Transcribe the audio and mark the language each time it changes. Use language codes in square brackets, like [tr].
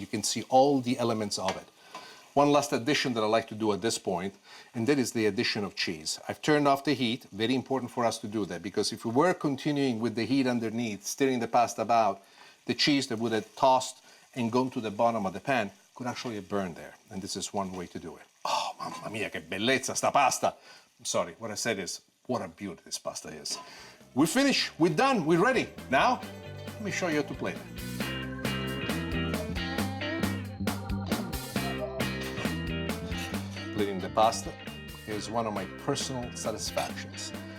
[en] You can see all the elements of it. One last addition that I like to do at this point, and that is the addition of cheese. I've turned off the heat. Very important for us to do that, because if we were continuing with the heat underneath, stirring the pasta about, the cheese that would have tossed and gone to the bottom of the pan could actually have burned there. And this is one way to do it. [it] Oh, mamma mia, che bellezza sta pasta. [en] I'm sorry, what I said is, what a beauty this pasta is. We're finished, we're done, we're ready. Now, let me show you how to plate it. Plating the pasta is one of my personal satisfactions.